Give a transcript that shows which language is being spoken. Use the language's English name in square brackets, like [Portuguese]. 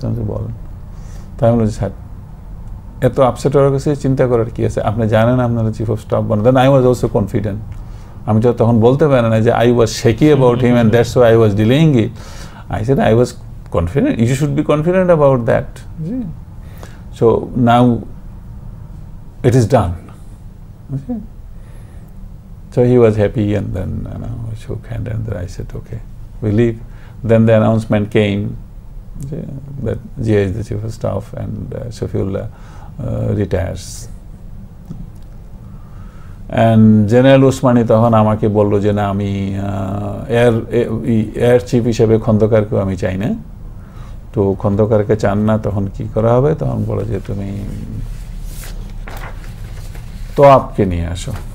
[Bangla] বলেন, তাই বলছি স্যার এত আপসেট হওয়ার কাছে চিন্তা করার কি আছে, আপনি জানেন আপনারা চিফ অফ স্টাফ বানান। [English] then I was also confident, [Bangla] আমি তো তখন বলতে পারি না যে [English] I was shaky about him and that's why I was delaying it. I said I was confident, you should be confident about that. So now it is done. Okay. So he was happy, and then we shook hands, and then I said, okay, we leave. Then the announcement came that Jia is the chief of staff and Shafiullah retires. [Bangla] And General Usmani তখন আমাকে বললো যে না আমি air chief হিসেবে খন্দকারকেও আমি চাই না। তো খন্দকারকে চান না, তখন কি করা হবে? তখন বলো যে তুমি তোয়াবকে নিয়ে আসো।